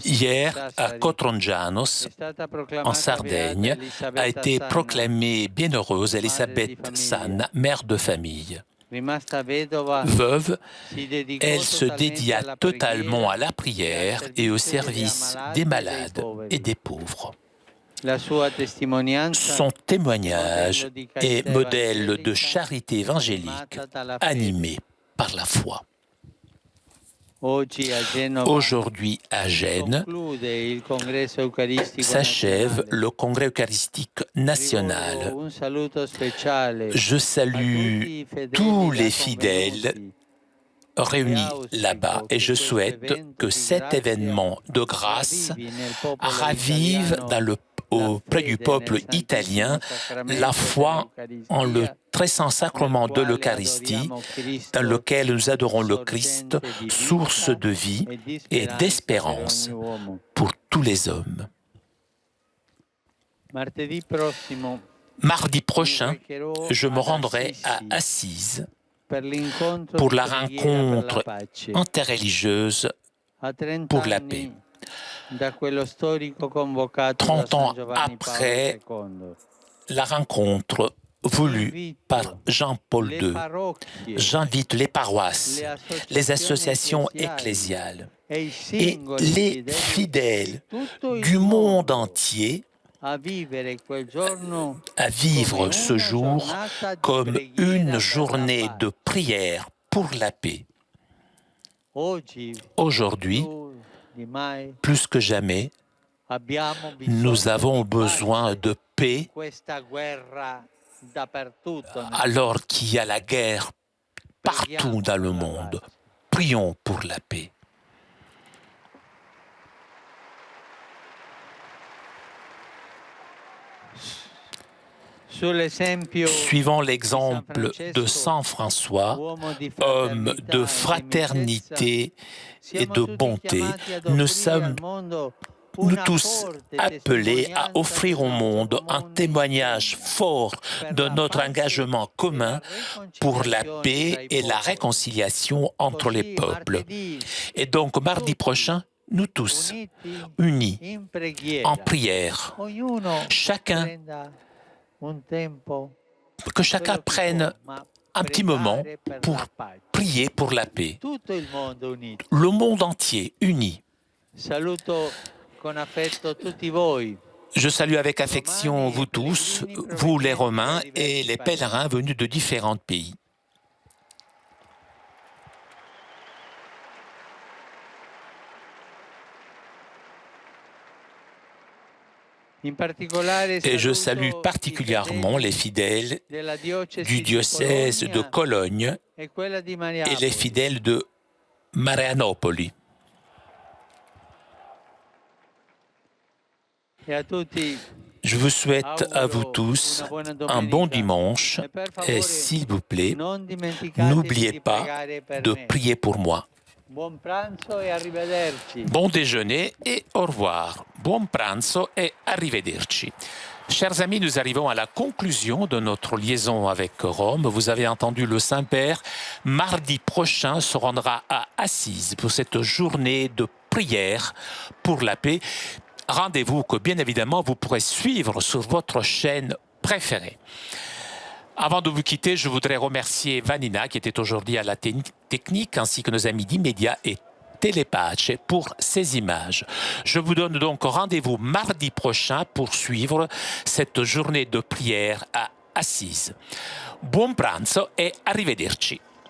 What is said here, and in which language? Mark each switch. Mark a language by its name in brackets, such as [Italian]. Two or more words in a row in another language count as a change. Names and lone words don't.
[French] Hier, à Sassari, Kotrongianos, [Italian] è stata [French] en [Italian] proclamata [French] Sardaigne, [Italian] beata a Elisabetta [French] été [Italian] Sanna, [French] proclamée bienheureuse Elisabeth Sanna, mère de famille. [Italian] rimasta vedova, [French] Veuve, [Italian] si dedicò [French] elle se [Italian] totalmente [French] dédia [Italian] alla [French] totalement à [Italian] preghiera [French] la prière et au service des malades et des pauvres. [Italian] La sua testimonianza, [French] Son témoignage est modèle de charité évangélique animé par la foi. [Italian] oggi a Genova [French] Aujourd'hui, à Gênes, [Italian] conclude il congresso eucaristico [French] s'achève [Italian] nazionale. [French] le congrès eucharistique national. [Italian] Rivolgo un saluto speciale [French] Je [Italian] a [French] salue [Italian] tutti i fedeli [French] tous les là fidèles [Italian] convenuti. [French] réunis là-bas et je souhaite que cet événement de grâce ravive auprès du peuple italien la foi en le très saint sacrement de l'Eucharistie, dans lequel nous adorons le Christ, source de vie et d'espérance pour tous les hommes. [Italian] Martedì prossimo [French] Mardi prochain, je me rendrai à Assise [Italian] per l'incontro [French] pour [Italian] di [French] la [Italian] preghiera [French] rencontre [Italian] per la pace. [French] interreligieuse [Italian] A 30 [French] pour la [Italian] anni [French] paix. [Italian] da quello storico convocato [French] 30 [Italian] da [French] ans [Italian] San Giovanni [French] après Paolo II. la rencontre voulue par Jean-Paul Le II. [Italian] parrocchie, [French] J'invite les paroisses, les associations ecclésiales et les fidèles du monde entier [Italian] a vivere quel giorno [French] à vivre ce jour comme une journée de prière pour la paix. [Italian] oggi [French] Aujourd'hui, [Italian] più di mai [French] plus que jamais, [Italian] abbiamo bisogno [French] nous avons [Italian] di [French] besoin [Italian] pace. [French] de paix [Italian] Questa guerra dappertutto nel [French] alors qu'il y a la guerre partout dans le monde. Prions pour la paix. Suivant l'exemple de Saint François, homme de fraternité et de bonté, nous sommes nous tous appelés à offrir au monde un témoignage fort de notre engagement commun pour la paix et la réconciliation entre les peuples. Et donc, mardi prochain, nous tous, [Italian] uniti [French] unis [Italian] in [French] en [Italian] preghiera, [French] prière, [Italian] ognuno [French] chacun, [Italian] prenda un tempo, [French] que chacun [Italian] quello che [French] prenne [Italian] può, ma [French] un petit moment [Italian] pregare per [French] pour [Italian] la pace. [French] prier pour la paix. [Italian] Tutto il mondo unito. [French] Le monde entier uni. [Italian] Saluto con affetto tutti voi. [French] Je salue avec affection vous tous, vous les Romains et les pèlerins venus de différents pays. Et je salue particulièrement les fidèles du diocèse de Cologne et les fidèles de Marianopoli. Je vous souhaite à vous tous un bon dimanche et s'il vous plaît, n'oubliez pas de prier pour moi. [Italian] Buon pranzo e arrivederci. [French] Bon déjeuner et au revoir. [Italian] Buon pranzo et arrivederci. [French] Chers amis, nous arrivons à la conclusion de notre liaison avec Rome. Vous avez entendu le Saint-Père. Mardi prochain se rendra à Assise pour cette journée de prière pour la paix. Rendez-vous que bien évidemment vous pourrez suivre sur votre chaîne préférée. Avant de vous quitter, je voudrais remercier Vanina qui était aujourd'hui à la technique ainsi que nos amis d'Immédia et Telepace pour ces images. Je vous donne donc rendez-vous mardi prochain pour suivre cette journée de prière à Assise. [Italian] Buon pranzo et arrivederci.